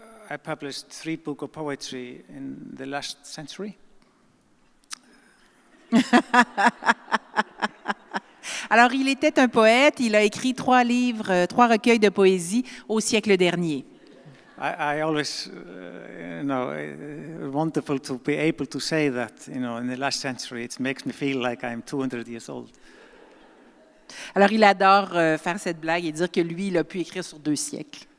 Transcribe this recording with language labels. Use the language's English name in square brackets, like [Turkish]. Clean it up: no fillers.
[English] I published 3 books of poetry in the last century. [French] Alors, il était un poète, il a écrit 3 livres, 3 recueils de poésie au siècle dernier. [English] I always, wonderful to be able to say that, in the last century, it makes me feel like I'm 200 years old. [French] Alors, il adore faire cette blague et dire que lui, il a pu écrire sur 2 siècles.